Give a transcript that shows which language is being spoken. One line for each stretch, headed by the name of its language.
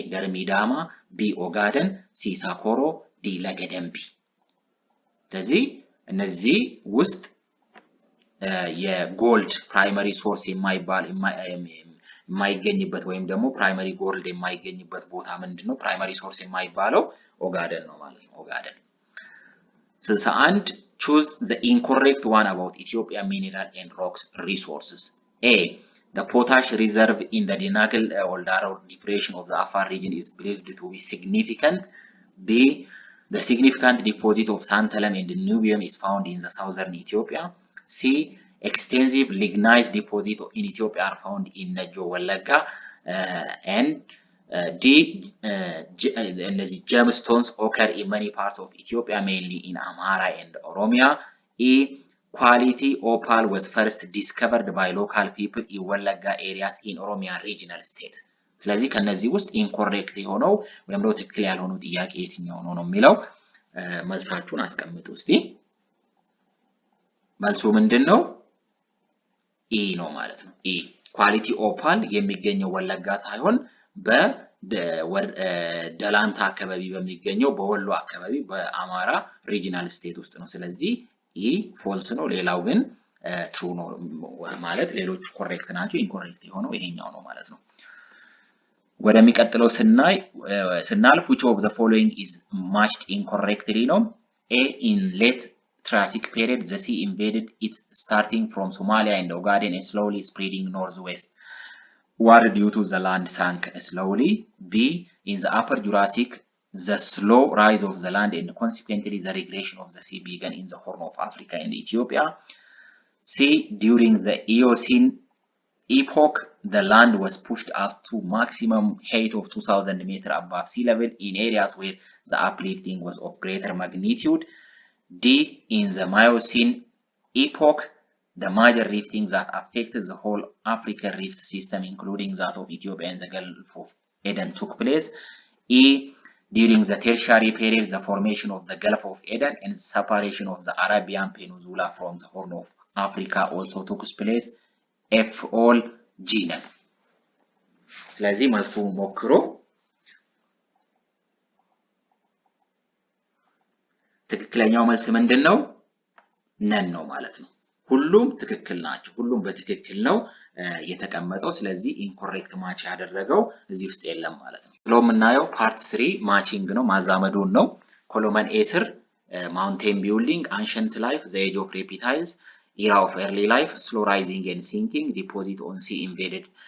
Amharic: ገርሚዳማ B. ኦጋደን C. ሳኮሮ D. ለገደምቢ። ስለዚህ እነዚህ ውስጥ የጎልድ ፕራይመሪ ሶርስ የማይገኝበት ወይም ደግሞ ፕራይመሪ ጎልድ የማይገኝበት ቦታ ምንድነው? ፕራይመሪ ሶርስ የማይባለው ኦጋደን ነው ማለት ነው። ኦጋደን።
English: 61 choose the incorrect one about Ethiopia mineral and rocks resources. A. The potash reserve in the Dinakil Oldaro depression of the Afar region is believed to be significant. B. The significant deposit of tantalum and niobium is found in the southern Ethiopia. C. Extensive lignite deposits in Ethiopia are found in Nejo Wallagga. And D. Gemstones occur in many parts of Ethiopia, mainly in Amhara and Oromia. E. Quality opal was first discovered by local people in Wallagga areas in Oromia regional state.
Amharic: ስለዚህ ከነዚህ ውስጥ ኢንኮሬክት የሆነው ወይም ደግሞ ትክክል ያልሆነው ጥያቄ የትኛው ነው የሚለው መልሳችሁን አስቀምጡ እስቲ። መልሱ ምንድነው? ኢ ነው ማለት ነው። ኢ ኳሊቲ ኦፓል የሚገኘው ወለጋ ሳይሆን በደላንታ አካባቢ በሚገኘው በወሎ አካባቢ በአማራ ሪጂናል ስቴት ውስጥ ነው። ስለዚህ ኢ ፎልስ ነው። ሌላው ግን ትሩ ነው ማለት ሌሎቹ ኮሬክት ናቸው። ኢንኮሬክት የሆነው ይሄኛው ነው ማለት ነው። ወደሚቀጥለው ስናልፍ
English: which of the following is matched incorrectly
Amharic: ነው? A.
English: in late Triassic period, the sea invaded it starting from Somalia and Ogaden and slowly spreading northwestward due to the land sank slowly. B. In the Upper Jurassic, the slow rise of the land and consequently the regression of the sea began in the Horn of Africa and Ethiopia. C. During the Eocene epoch, the land was pushed up to maximum height of 2,000 meters above sea level in areas where the uplifting was of greater magnitude. D. In the Miocene epoch, the major rifting that affected the whole African rift system, including that of Ethiopia and the Gulf of Eden, took place. E. During the Tertiary period, the formation of the Gulf of Eden and the separation of the Arabian Peninsula from the Horn of Africa also took place. F.
Amharic: All G ነን። ስለዚህ መልሱ ሞክሮ ትክክለኛው መልስ ምንድነው? ነን ነው ማለት ነው። ሁሉም ትክክል ናቸው። ሁሉም በትክክል ነው የተቀመጠው። ስለዚህ ኢንኮሬክት ማች ያደረገው እዚህ ውስጥ የለም ማለት ነው። ብሎ የምናየው ፓርት 3 ማቺንግ ነው፣ ማዛመዱን ነው። ኮሎመን ኤ ስር ማውንቴን ቢልዲንግ፣ አንሸንት ላይፍ፣ ዘ ኤጅ ኦፍ ሬፕታይልስ፣
English: era of early life, slow rising and sinking, deposit on sea invaded